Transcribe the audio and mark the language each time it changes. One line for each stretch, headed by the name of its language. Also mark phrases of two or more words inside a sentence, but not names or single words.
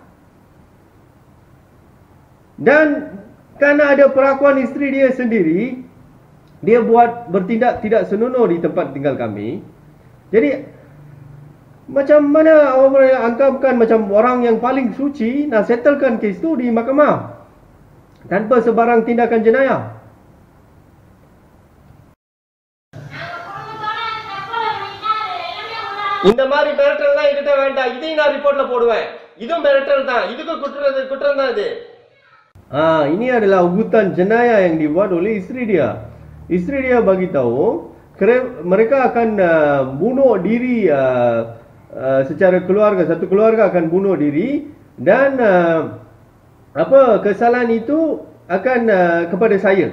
Malay: Dan kerana ada perakuan isteri dia sendiri, dia buat bertindak tidak senonoh di tempat tinggal kami. Jadi macam mana awak boleh anggapkan macam orang yang paling suci nak settlekan kes tu di mahkamah tanpa sebarang tindakan jenayah?
Tamil: இந்த மாதிரி மிரட்டல்லாம் என்கிட்ட வேண்டாம். இதையும் நான் ரிப்போர்ட்ல போடுவேன். இதுவும் மிரட்டல் தான். இதுக்கும் குற்றம் தான் இது.
Malay: Ini adalah ugutan jenayah yang dibuat oleh isteri dia. Isteri dia bagi tahu mereka akan bunuh diri secara keluarga, satu keluarga akan bunuh diri dan kesalahan itu akan kepada saya.